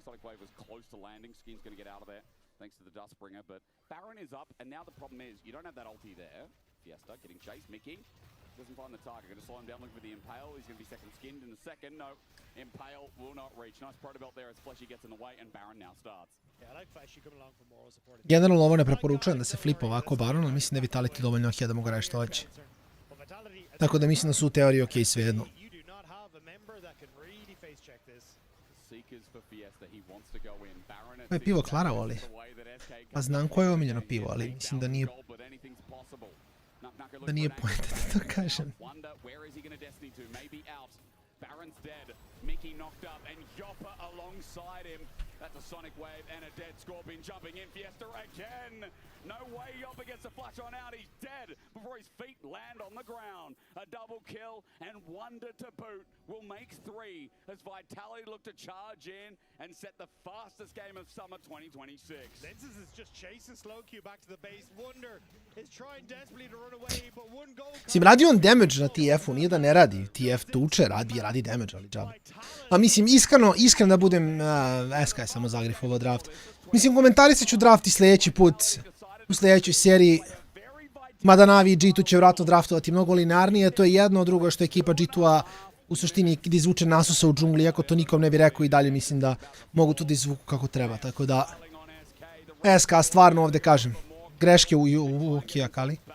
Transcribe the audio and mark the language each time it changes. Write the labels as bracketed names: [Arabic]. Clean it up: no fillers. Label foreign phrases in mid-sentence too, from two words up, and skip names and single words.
[English] Sonic Wave was close to landing. Skin's going to get out of there thanks to the Dustbringer. But Baron is up, and now the problem is you don't have that ulti there. Fiesta getting chased. Mickey doesn't find the target. Going to slow him down, looking for the Impale. He's going to be second skinned in the second. No, Impale will not reach. Nice proto belt there as Fleshy gets in the way, and Baron now starts. Yeah, I like Fleshy coming along for moral support. [Bosnian] Generalno ovo ne preporučujem da se flipa ovako Baron, ali mislim da je Vitality dovoljno ok da mogu raditi što hoće. Tako da mislim da su u teoriji ok svejedno. Ovo je pivo Klara voli. Pa znam koje je omiljeno pivo, ali mislim da nije pointed da to kažem. [English] Baron's dead. Mickey knocked up, and Yopper alongside him. That's a Sonic Wave and a dead Scorpion jumping in. Fiesta again. No way Yopper gets a flash on out. He's dead before his feet land on the ground. A double kill, and Wonder to boot will make 3 as Vitality look to charge in and set the fastest game of summer 2026. Lenses is just chasing slow Q back to the base. Wonder is trying desperately to run away, but one goal. [Bosnian] Mislim, radi on damage na TF-u, nije da ne radi. TF tuče, radi damage, ali džabe. A mislim, iskreno da budem, SK je samo zagrifovao draft. Mislim, komentarisat ću draft i sljedeći put, u sljedećoj seriji. Mada Navi i G2 će vratno draftovati mnogo linearnije, to je jedno, drugo što je ekipa G2-a u suštini da izvuče Nasusa u džungli, iako to nikom ne bi rekao i dalje mislim da mogu to da izvuku kako treba, tako da SK stvarno ovdje kažem, greške u Akali.